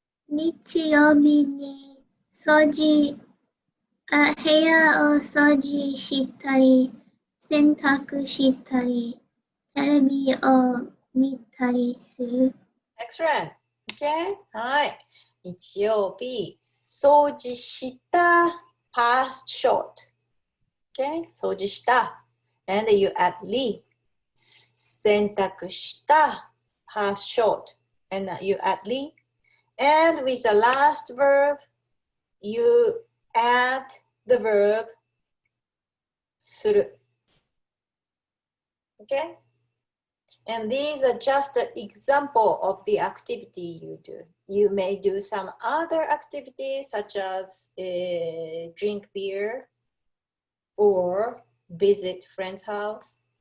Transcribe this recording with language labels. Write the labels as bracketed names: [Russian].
[Japanese] Nichi 日曜日に掃除、部屋を掃除したり、洗濯したり、テレビを見たりする。 [English] Excellent. Okay. [Japanese] はい。日曜日、掃除した [English] past short. Okay. [Japanese] 掃除した。 [English] And you add li. [Japanese] 洗濯した [English] past short. And you add li. And with the last verb, you add the verb する。 Okay? And these are just an example of the activity you do. You may do some other activities such as drink beer or visit friend's house.